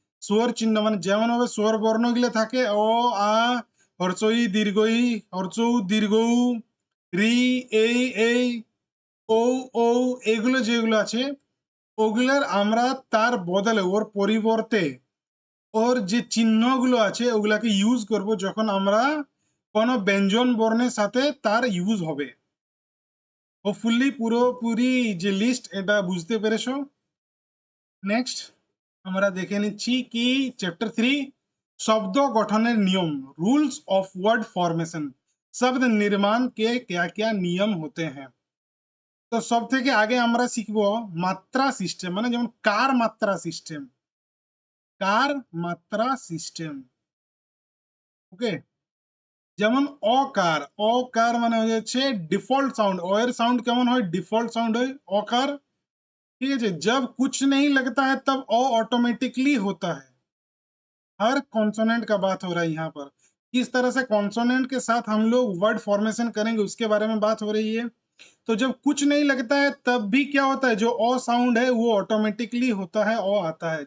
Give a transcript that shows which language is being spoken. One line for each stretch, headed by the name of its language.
Bangla: স্বর চিহ্ন মানে যেমন ভাবে স্বর বর্ণগুলো থাকে অ, আ, হর্ষই দীর্ঘই, হর্ষৌ দীর্ঘৌ, রি, এই, ও, ও, এগুলো যেগুলো আছে ওগুলোর আমরা তার বদলে ওর পরিবর্তে ওর যে চিহ্নগুলো আছে ওগুলাকে ইউজ করব যখন আমরা কোনো ব্যঞ্জন বর্ণের সাথে তার ইউজ হবে। হোপফুলি পুরোপুরি যে লিস্ট এটা বুঝতে পেরেছো। নেক্সট আমরা দেখে নিচ্ছি কি চ্যাপ্টার 3, शब्द गठনের नियम, रूल्स ऑफ वर्ड फॉर्मेशन।
Hindi: शब्द निर्माण के क्या क्या नियम होते हैं।
Bangla: তো সব থেকে আগে আমরা শিখবো মাত্রা সিস্টেম, মানে যেমন কার মাত্রা সিস্টেম, কার মাত্রা সিস্টেম। ওকে, যেমন অকার, অকার মানে হয়ে যাচ্ছে ডিফল্ট साउंड, অ এর साउंड কেমন হয়, ডিফল্ট साउंड হয় অকার।
Hindi: ठीक है जी, जब कुछ नहीं लगता है तब अ ऑटोमेटिकली होता है। हर कॉन्सोनेंट का बात हो रहा है यहाँ पर, किस तरह से कॉन्सोनेंट के साथ हम लोग वर्ड फॉर्मेशन करेंगे उसके बारे में बात हो रही है। तो जब कुछ नहीं लगता है तब भी क्या होता है, जो अ साउंड है वो ऑटोमेटिकली होता है, अ आता है।